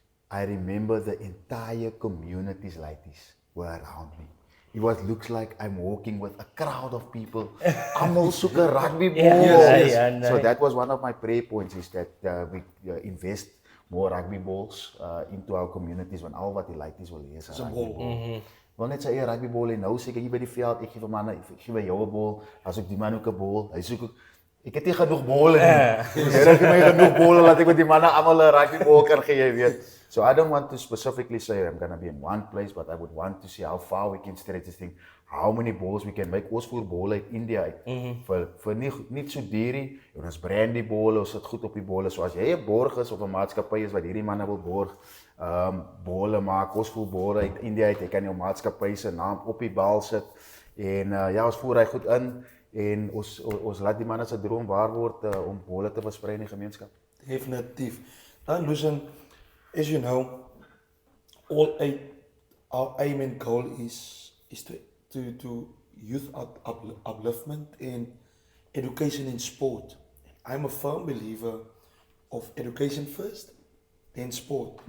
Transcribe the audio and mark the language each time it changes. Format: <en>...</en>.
<en>I remember the entire communities like this were around me. It looks like I'm walking with a crowd of people.</en> <af>Almal soek 'n rugby ball.</af> <en>So that was one of my prayer points, is that we invest more rugby balls into our communities,</en> <af>want al wat die laities wil hê is 'n rugby ball. Wil net sy eie rugby ball en nou seker hier by die veld, ek gee vir manne, ek gee vir jou 'n bal, as ek die man ook 'n bal, hy soek ook. ek het nie genoeg bolle nie. Here gee my genoeg bolle laat ek met die manne almal 'n rugby bal kan gee, jy weet.</af> <en>So I don't want to specifically say I'm gonna be in one place, but I would want to see how far we can stretch this thing, how many balls we can make.</en> <af>Ons voer bolle uit India uit. Vir nie so duur nie. En ons brand die bolle, ons sit goed op die bolle. So as jy 'n borg is of 'n maatskappy is wat hierdie manne wil borg, bolle maak, ons voer bolle uit India uit. Jy kan jou maatskappy se naam op die bal sit. En ja, ons voer hy goed in en ons laat die manne se droom waar word om bolle te versprei in die gemeenskap. Definitief.</af> <en>Dan Lucian, as you know, our aim and goal is to youth upliftment and education in sport. I'm a firm believer of education first, then sport.</en>